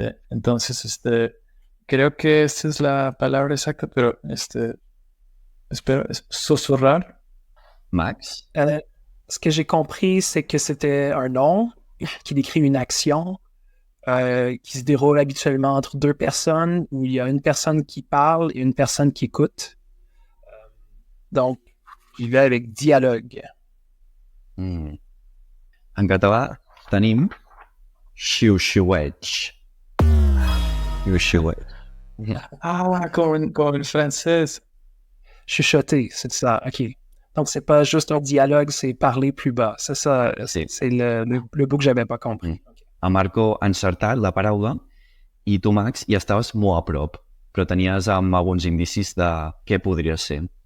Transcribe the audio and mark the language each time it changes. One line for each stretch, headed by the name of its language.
Spanish: Entonces, creo que esta es la palabra exacta, pero espero, susurrar. Max?
French: Ce que j'ai compris, c'est que c'était un nom qui décrit une action qui se déroule habituellement entre deux personnes, où il y a une personne qui parle et une personne qui écoute. Donc, il va avec dialogue.
Catalan: En català tenim xiu-xiueig. Xiu-xiueig.
Spanish: Ah, como en francés.
French: Chuchoter, c'est ça, OK. Donc, c'est pas juste un dialogue, c'est parler plus bas. C'est ça,
Catalan: Sí.
French: c'est le bout que j'avais pas compris.
Catalan: El Marco ha encertat la paraula i tu, Max, hi estaves molt a prop, però tenies alguns indicis de què podria ser.